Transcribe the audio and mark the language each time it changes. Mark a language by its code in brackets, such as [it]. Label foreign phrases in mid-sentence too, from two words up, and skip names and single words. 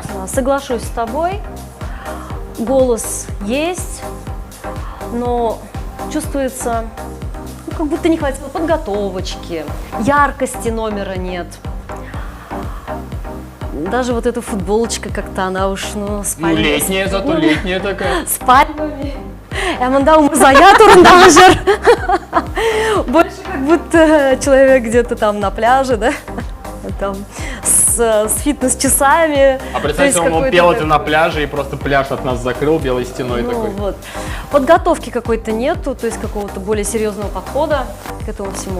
[ru] Соглашусь с тобой, голос есть, но чувствуется, ну, как будто не хватило подготовочки, яркости номера нет. Даже вот эта футболочка как-то, она уж, ну, с Ну, пальмами. летняя, зато летняя такая. С пальмами. [tt] Мында умырзая турындагы. [ru] Больше как будто человек где-то там на пляже, да? Там с фитнес-часами. А То представьте, есть он какой-то пел это такой- на пляже и просто пляж от нас закрыл белой стеной Ну такой. вот. Подготовки какой-то нету, то есть какого-то более серьезного подхода к этому всему.